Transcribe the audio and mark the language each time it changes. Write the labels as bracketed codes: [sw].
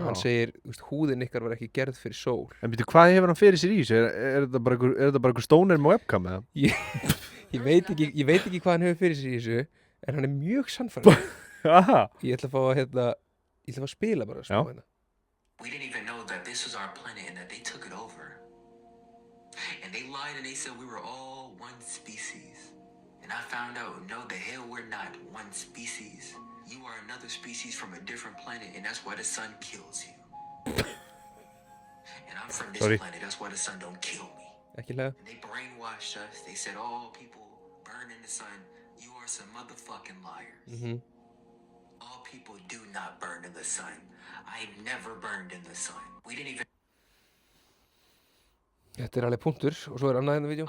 [is] Hann segir, húðin ykkar var ekki gerð fyrir sól. En býtu, hvað hefur hann fyrir sér í þessu? Er þetta bara einhver stóner með webcam eða? Ég veit ekki hvað hann hefur fyrir sér í þessu, en hann er mjög sannfærandi. Aha. Ég ætla að fá að spila bara smá hérna. [en] We didn't even know that this was our planet and that they took it over. And they lied and they said we were all one species. And I found out, no, the hell we're not one species. You are another species from a different planet, and that's why the sun kills you. And I'm from this planet, that's why the sun don't kill me. [is] Ekki lega. [en] And they brainwashed us. They said, all people burn in the sun. You are some motherfucking liars. All people do not burn in the sun. I never burned in the sun. We didn't even... [is] Þetta er alveg punktur, og svo er annað hérna vídeo.